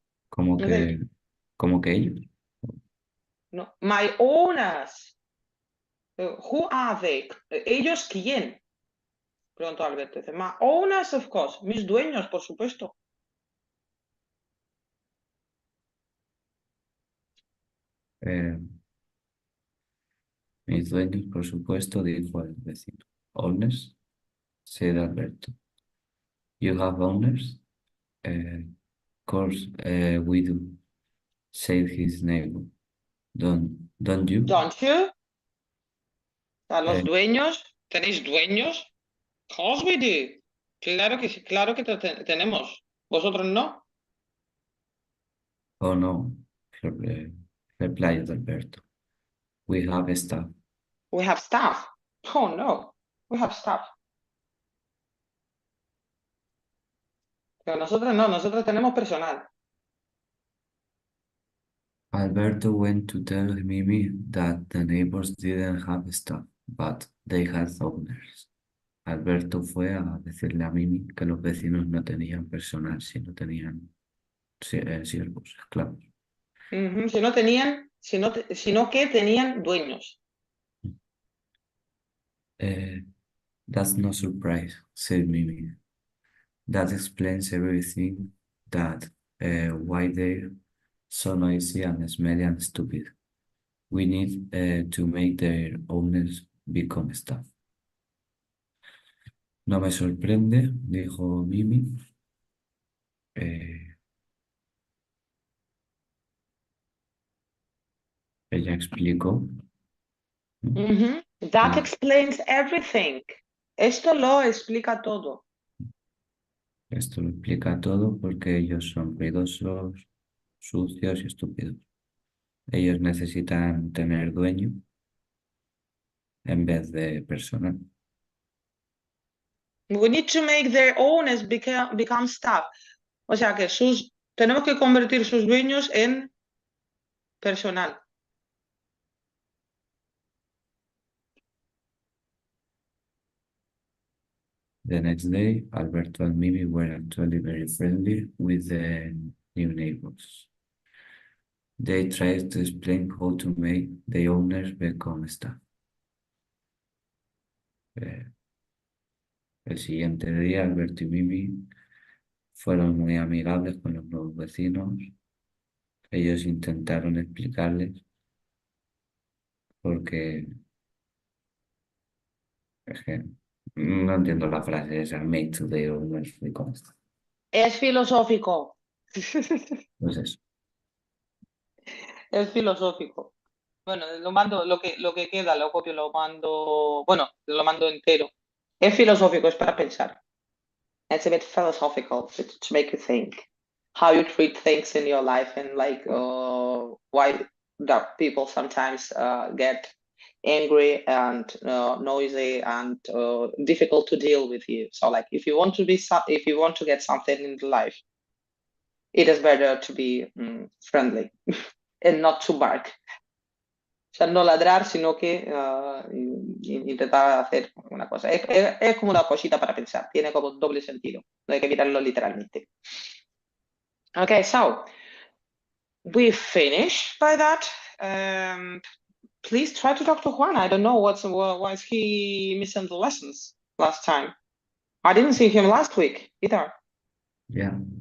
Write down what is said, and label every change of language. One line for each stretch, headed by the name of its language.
Spanish: Como que ellos.
English: No. My owners. Who are they?
Spanish: ¿Ellos quién? Preguntó Alberto. Dice,
English: my owners, of course.
Spanish: Mis dueños, por supuesto. Mis dueños, por supuesto, dijo el vecino.
English: Owners, said Alberto. You have owners? Course, we do, said his neighbor. Don't you? Don't you?
Spanish: A los Eh, dueños, ¿tenéis dueños?
English: Of course we do.
Spanish: Claro que sí, claro que tenemos. ¿Vosotros no?
English: Oh no, replied Alberto. We have staff. We have staff. Oh no, we have staff.
Spanish: Pero nosotros no, nosotros tenemos personal.
English: Alberto went to tell Mimi that the neighbors didn't have staff, but they had owners.
Spanish: Alberto fue a decirle a Mimi que los vecinos no tenían personal, sino tenían siervos, esclavos. Si no tenían sino que tenían dueños.
English: That's no surprise, said Mimi. That explains everything. That why they're so noisy and smelly and stupid. We need to make their owners become staff.
Spanish: No me sorprende, dijo Mimi. Ella explicó, ¿no?
English: That
Spanish: Y
English: explains everything.
Spanish: Esto lo explica todo. esto lo explica todo porque ellos son ruidosos, sucios y estúpidos. Ellos necesitan tener dueño en vez de personal.
English: We need to make their owners become staff.
Spanish: O sea que tenemos que convertir sus dueños en personal.
English: The next day, Alberto and Mimi were actually very friendly with the new neighbors. They tried to explain how to make the owners become staff.
Spanish: El siguiente día, Alberto y Mimi fueron muy amigables con los nuevos vecinos. Ellos intentaron explicarles porque es que no entiendo la frase esa,
English: make to the owners become staff.
Spanish: Es filosófico. Pues eso. Es filosófico. Bueno, lo mando, lo que queda, lo copio, lo mando entero. Es filosófico, es para pensar.
English: It's a bit philosophical to make you think how you treat things in your life and like why that people sometimes get angry and noisy and difficult to deal with you. So like if you want to get something in life, it is better to be friendly and not to bark.
Spanish: O sea, no ladrar, sino que intentar hacer una cosa. Es como una cosita para pensar, tiene como doble sentido, no hay que mirarlo literalmente.
English: Okay, so we finished by that. Please try to talk to Juan. I don't know why is he missing the lessons last time. I didn't see him last week either. Yeah.